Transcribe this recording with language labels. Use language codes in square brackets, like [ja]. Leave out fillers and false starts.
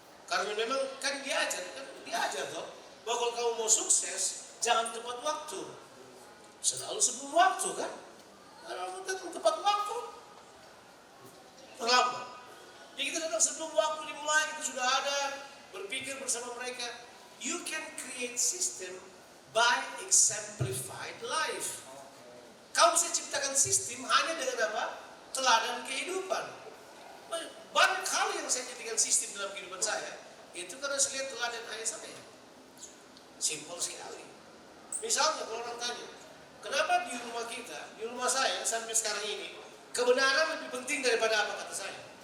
[id] Karena memang kan diajar toh, bahwa kalau kamu mau sukses, jangan tepat waktu. Selalu sebelum waktu kan. Kalau datang tepat waktu, terlambat. Jadi kita datang sebelum waktu dimulai, kita sudah ada, berpikir bersama mereka. [en] You can create system by exemplified life. [id] Kamu bisa ciptakan sistem hanya dengan apa? Teladan kehidupan. Banyak hal yang saya jadikan sistem dalam kehidupan saya, itu karena saya lihat teladan ayah saya. Simpel sekali. Misalnya kalau orang tanya, kenapa di rumah kita, di rumah saya sampai sekarang ini, kebenaran lebih penting daripada apa kata saya.